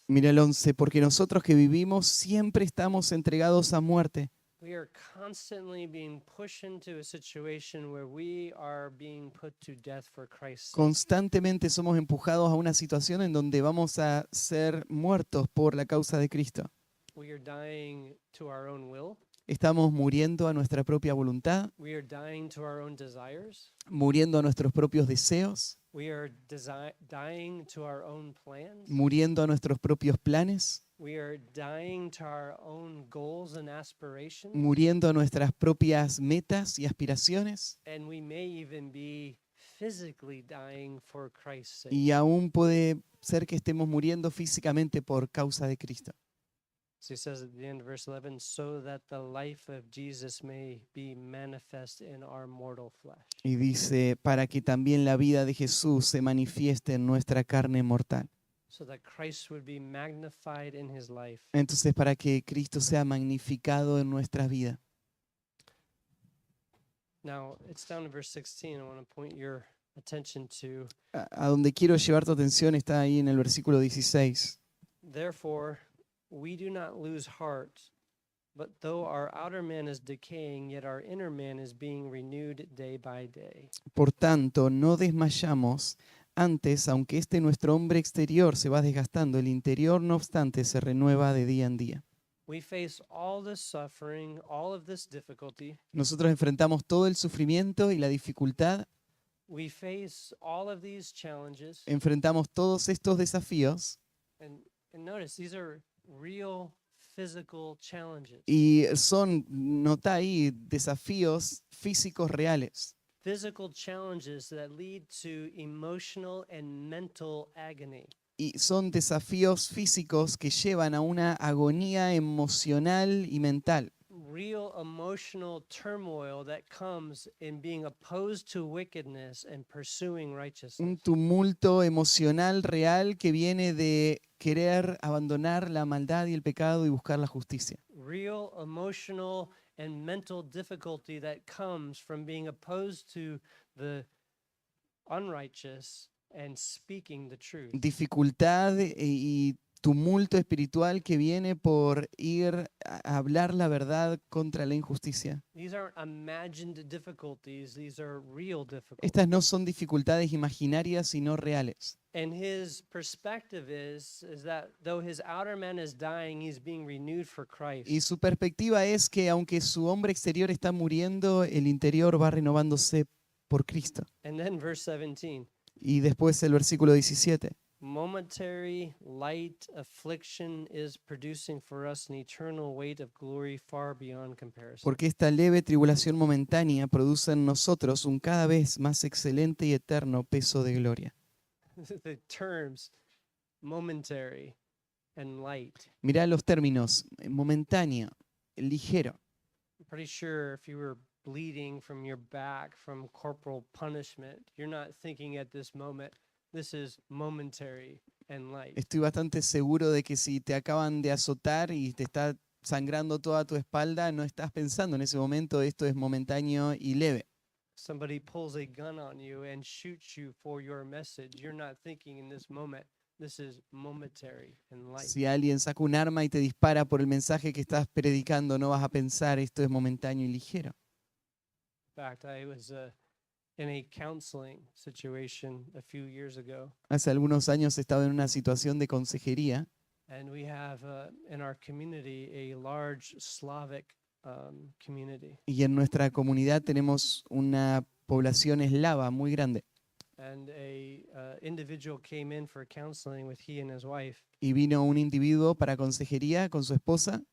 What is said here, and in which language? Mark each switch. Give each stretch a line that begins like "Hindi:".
Spanish: Mira el 11, porque nosotros que vivimos siempre estamos entregados a muerte.
English: We are constantly being pushed into a situation where we are being put to death for Christ's sake.
Spanish: Constantemente somos empujados a una situación en donde vamos a ser muertos por la causa de Cristo.
English: We are dying to our own will.
Spanish: Estamos muriendo a nuestra propia voluntad,
English: We are dying to our own desires.
Spanish: muriendo a nuestros propios deseos,
English: We are dying to our own plans.
Spanish: muriendo a nuestros propios planes,
English: We are dying to our own goals and aspirations.
Spanish: muriendo a nuestras propias metas y aspiraciones,
English: And we may even be physically dying for Christ's sake.
Spanish: y aún puede ser que estemos muriendo físicamente por causa de Cristo.
English: So he says at the end of verse 11, so that the life of Jesus may be manifest in our mortal flesh.
Spanish: Y dice, para que también la vida de Jesús se manifieste en nuestra carne mortal.
English: So that Christ would be magnified in his life.
Spanish: Entonces, para que Cristo sea magnificado en nuestra vida.
English: Now, it's down in verse 16. I want to point your attention to,
Spanish: A donde quiero llevar tu atención está ahí en el versículo 16.
English: therefore, we do not lose heart, but though our outer man is decaying, yet our inner man is being renewed day by day.
Spanish: Por tanto, no desmayamos. Antes, aunque nuestro hombre exterior se va desgastando, el interior, no obstante, se renueva de día en día.
English: We face all this suffering, all of this difficulty.
Spanish: Nosotros enfrentamos todo el sufrimiento y la dificultad,
English: We face all of these challenges.
Spanish: enfrentamos todos estos desafíos
English: And notice, these are real physical challenges.
Spanish: y son, nota ahí, desafíos físicos reales.
English: Physical challenges that lead to emotional and mental agony.
Spanish: Y son desafíos físicos que llevan a una agonía emocional y mental.
English: Real emotional turmoil that comes in being opposed to wickedness and pursuing
Spanish: Un
English: righteousness.
Spanish: tumulto emocional real que viene de querer abandonar la maldad y el pecado y buscar la justicia.
English: Real emotional and mental difficulty that comes from being opposed to the unrighteous and speaking the truth.
Spanish: Dificultad y tumulto espiritual que viene por ir a hablar la verdad contra la injusticia.
English: These aren't imagined difficulties, these are real difficulties.
Spanish: Estas no son dificultades imaginarias, sino reales.
English: And his perspective is that though his outer man is dying, he's being renewed for Christ.
Spanish: Y su perspectiva es que aunque su hombre exterior está muriendo, el interior va renovándose por Cristo.
English: And then verse 17,
Spanish: Y después el versículo 17.
English: momentary light affliction is producing for us an eternal weight of glory far beyond comparison.
Spanish: Porque esta leve tribulación momentánea produce en nosotros un cada vez más excelente y eterno peso de gloria.
English: The terms momentary and light.
Spanish: Mirá los términos, momentáneo, ligero.
English: I'm pretty sure if you were bleeding from your back from corporal punishment, you're not thinking at this moment, this is momentary and light.
Spanish: Estoy bastante seguro de que si te acaban de azotar y te está sangrando toda tu espalda, no estás pensando en ese momento, esto es momentáneo y leve.
English: Somebody pulls a gun on you and shoots you for your message. You're not thinking in this moment, this is momentary and light.
Spanish: Si alguien saca un arma y te dispara por el mensaje que estás predicando, no vas a pensar, esto es momentáneo y ligero.
English: In fact, I was in a counseling situation a few years ago,
Spanish: Hace algunos años estaba en una situación de consejería
English: and we have in our community a large Slavic community.
Spanish: y en nuestra comunidad tenemos una población eslava muy grande.
English: And a individual came in for counseling with he and his wife,
Spanish: Y vino un individuo para consejería con su esposa